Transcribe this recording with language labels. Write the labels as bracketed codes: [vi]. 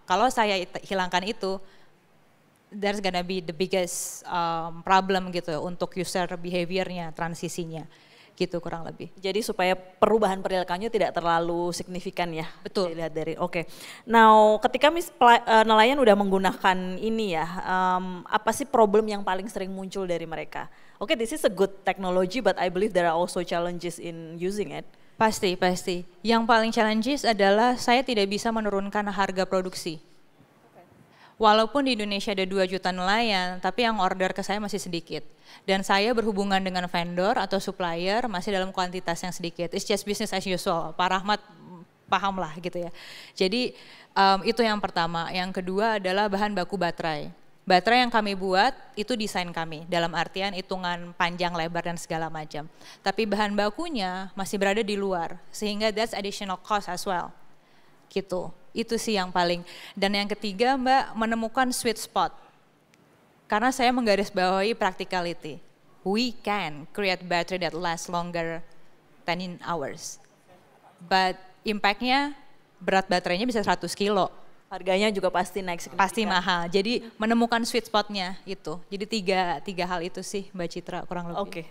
[id] Kalau saya hilangkan itu, [en] there's gonna be the biggest problem [id] gitu untuk user behaviornya, transisinya. Gitu kurang lebih. Jadi supaya perubahan perilakunya tidak terlalu signifikan ya. Betul. Dilihat dari Now ketika nelayan udah menggunakan ini ya, apa sih problem yang paling sering muncul dari mereka? [en] This is a good technology but I believe there are also challenges in using it. [id] Pasti. Yang paling challenges adalah saya tidak bisa menurunkan harga produksi. Walaupun di Indonesia ada 2 juta nelayan, tapi yang order ke saya masih sedikit. Dan saya berhubungan dengan vendor atau supplier masih dalam kuantitas yang sedikit. [en] It's just business as usual. [id] Pak Rahmat paham lah gitu ya. Jadi itu yang pertama. Yang kedua adalah bahan baku baterai. Baterai yang kami buat itu desain kami. Dalam artian hitungan panjang, lebar dan segala macam. Tapi bahan bakunya masih berada di luar. [en] Sehingga that's additional cost as well. [id] Gitu. Itu sih yang paling. Dan yang ketiga Mbak, menemukan sweet spot. Karena saya menggarisbawahi practicality. [en] We can create battery that lasts longer 10 hours. [id] But impact-nya, berat baterainya bisa 100 kilo. Harganya juga pasti naik signifikan. Pasti mahal. Jadi menemukan sweet spot-nya itu. Jadi tiga hal itu sih Mbak Citra kurang lebih.